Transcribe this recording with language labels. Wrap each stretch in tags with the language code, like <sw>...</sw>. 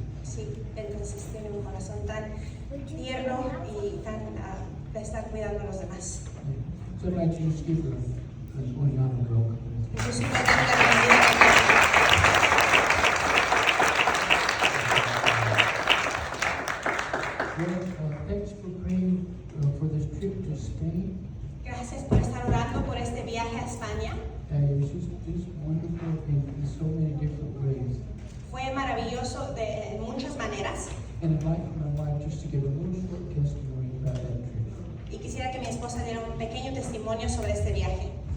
<es>Sí, entonces tiene un corazón tan tierno y tan de estar cuidando a los demás.</es> <en>So I'd like to just give her one round of welcome.</en> <es>Entonces, una bienvenida.</es> <en>Well, thanks for praying for this trip to Spain.</en> <es>Gracias por estar orando por este viaje a España.</es> <en>It was just wonderful in so many different ways.</en> <es>Fue maravilloso de muchas maneras.</es> <en>And I'd like my wife just to give a little short testimony about that trip.</en> <es>Y quisiera que mi esposa diera un pequeño testimonio sobre este viaje.</es>